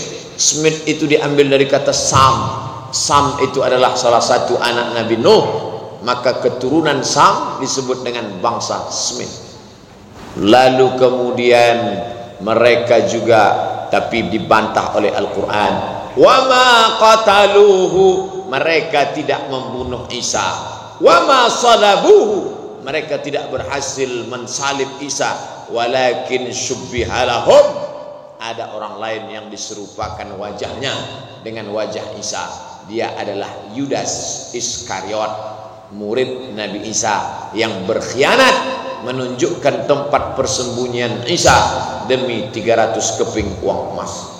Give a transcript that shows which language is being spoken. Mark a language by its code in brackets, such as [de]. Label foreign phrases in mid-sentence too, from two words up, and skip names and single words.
[id] Smith itu diambil dari kata Sam. Sam itu adalah salah satu anak Nabi Nuh, maka keturunan Sam disebut dengan bangsa Smith. Lalu kemudian mereka juga tapi dibantah oleh Al-Quran, [ar] وما قتلوه, [id] mereka tidak membunuh Isa, [ar] وما صلبوه, [id] mereka tidak berhasil mensalib Isa, [ar] ولكن شبه لهم, [id] ada orang lain yang diserupakan wajahnya dengan wajah Isa. Dia adalah Yudas Iskariot, murid Nabi Isa yang berkhianat, menunjukkan tempat persembunyian Isa demi 300 keping uang emas.